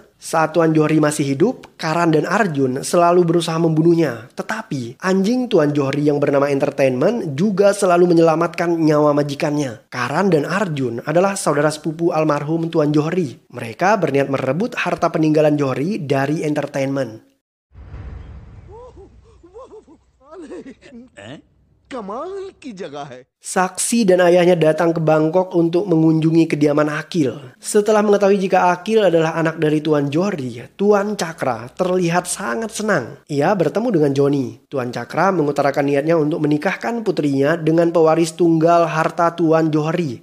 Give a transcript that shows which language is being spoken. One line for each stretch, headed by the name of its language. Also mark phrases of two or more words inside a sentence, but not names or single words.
Indonesian: Saat Tuan Johri masih hidup, Karan dan Arjun selalu berusaha membunuhnya. Tetapi anjing Tuan Johri yang bernama Entertainment juga selalu menyelamatkan nyawa majikannya. Karan dan Arjun adalah saudara sepupu almarhum Tuan Johri. Mereka berniat merebut harta peninggalan Johri dari Entertainment.
Hindi: कमाल की जगह है।
Indonesian: Saksi dan ayahnya datang ke Bangkok untuk mengunjungi kediaman Akil. Setelah mengetahui jika Akil adalah anak dari Tuan Johri, Tuan Cakra terlihat sangat senang. Ia bertemu dengan Johnny. Tuan Cakra mengutarakan niatnya untuk menikahkan putrinya dengan pewaris tunggal harta Tuan Johri.